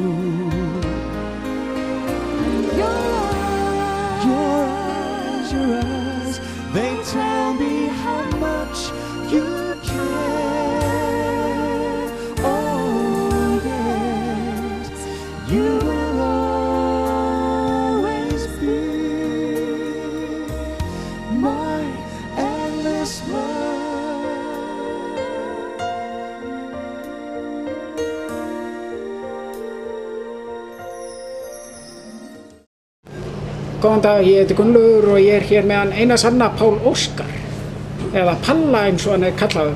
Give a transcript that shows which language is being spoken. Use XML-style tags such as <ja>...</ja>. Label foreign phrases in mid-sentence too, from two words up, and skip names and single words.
<en>Your eyes, they tell me how much you care. Oh yes, you will always be my endless love.</en> <is>Góðan dag, ég heiti Gunnlaugur og ég er hér með hann eina sanna Pál Óskar, eða Palla eins og hann er kallaður.</is>